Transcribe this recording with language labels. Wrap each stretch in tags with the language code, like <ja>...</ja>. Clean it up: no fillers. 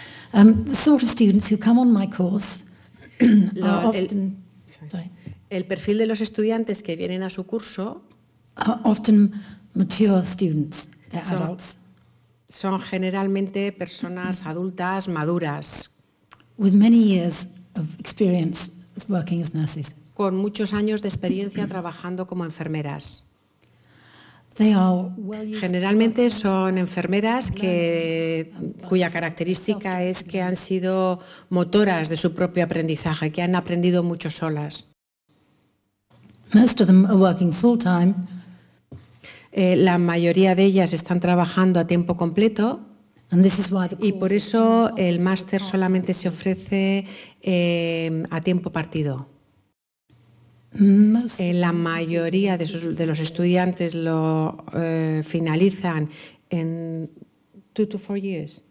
<en>The sort of students who come on my course are often...</en> <es>El perfil de los estudiantes que vienen a su curso</es> <en>often mature students, they're adults.</en> <es>Son generalmente personas adultas maduras.</es> <en>With many years of experience working as nurses.</en> <es>Con muchos años de experiencia trabajando como enfermeras. Generalmente son enfermeras cuya característica es que han sido motoras de su propio aprendizaje, que han aprendido mucho solas.</es> <en>Most of them are working full time.</en> <es>La mayoría de ellas están trabajando a tiempo completo y por eso el máster solamente se ofrece a tiempo partido. La mayoría de los estudiantes lo finalizan en</es> <en>2 to 4 years.</en>